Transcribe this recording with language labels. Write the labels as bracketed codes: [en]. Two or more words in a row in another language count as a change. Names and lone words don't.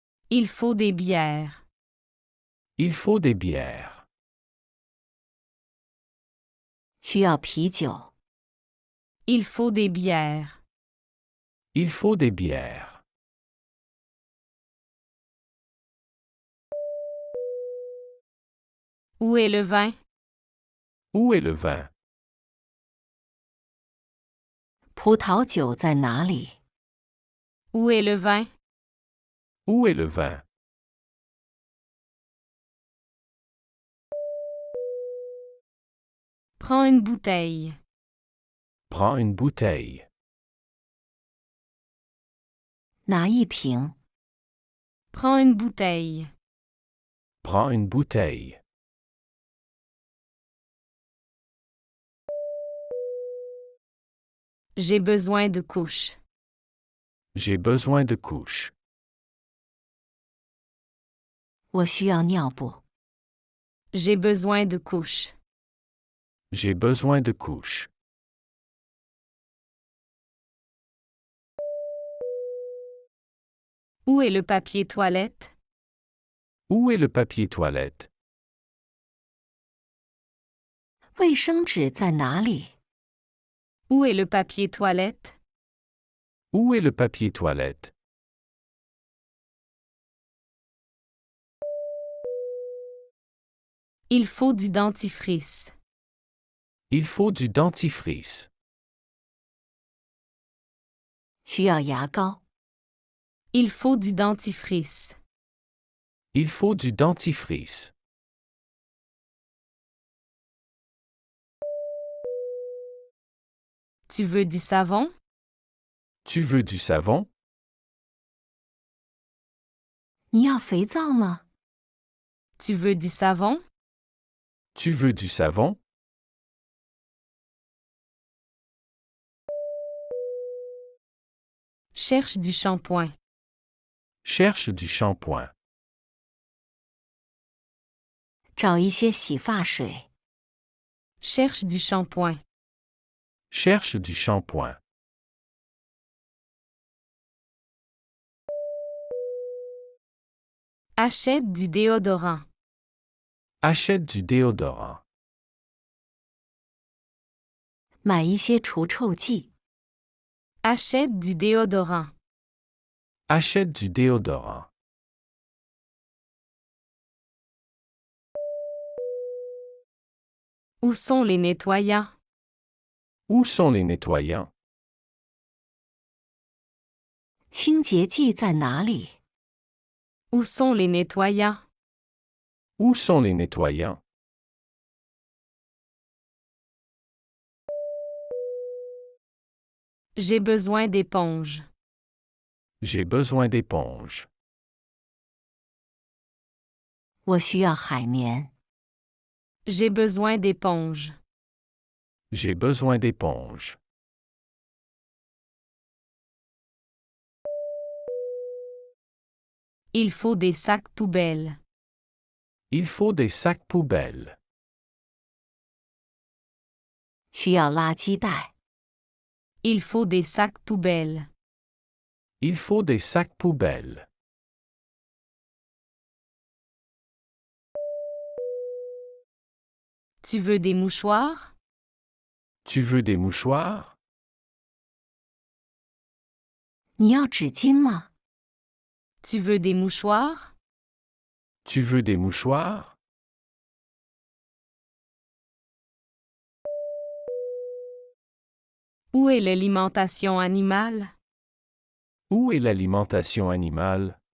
[fr] Il faut des bières. Il faut des bières. [zh] 需要啤酒。 [fr] Il faut des bières. Il faut des bières. Où est le vin? Où est le vin? [zh] 葡萄酒在哪里？ [fr] Où est le vin? Où est le vin? Prends une bouteille. Prends une bouteille. [zh] 拿一瓶。 [fr] Prends une bouteille. Prends une bouteille. J'ai besoin de couches. J'ai besoin de couches. [zh] 我需要尿布。 [fr] J'ai besoin de couches. J'ai besoin de couches. Où est le papier toilette? Où est le papier toilette? [zh] 卫生纸在哪里？ [fr] Où est le papier toilette? Où est le papier toilette? Il faut du dentifrice. Il faut du dentifrice. [zh] 需要牙膏。 [fr] Il faut du dentifrice. Il faut du dentifrice. Tu veux du savon? Tu veux du savon? [zh] 你要肥皂吗？ [fr] Tu veux du savon? Tu veux du savon? Cherche du shampoing. Cherche du shampoing. [zh] 找一些洗发水。 [fr] Cherche du shampoing. Cherche du shampoing. Achète du déodorant. Achète du déodorant. [zh] 买一些除臭剂。 [fr] Achète du déodorant. Achète du déodorant. Où sont les nettoyants? Où sont les nettoyants? [zh] 清洁剂在哪里？ [fr] Où sont les nettoyants? Où sont les nettoyants? J'ai besoin d'éponge. J'ai besoin d'éponge. [zh] 我需要海绵。 [fr] J'ai besoin d'éponge. J'ai besoin d'éponge. Il faut des sacs poubelles. Il faut des sacs poubelles. [zh] 需要垃圾袋。 [fr] Il faut des sacs poubelles. Il faut des sacs poubelles. Tu veux des mouchoirs? Tu veux des mouchoirs? [zh] 你要纸巾吗？ [fr] Tu veux des mouchoirs? Tu veux des mouchoirs? Où est l'alimentation animale? Où est l'alimentation animale?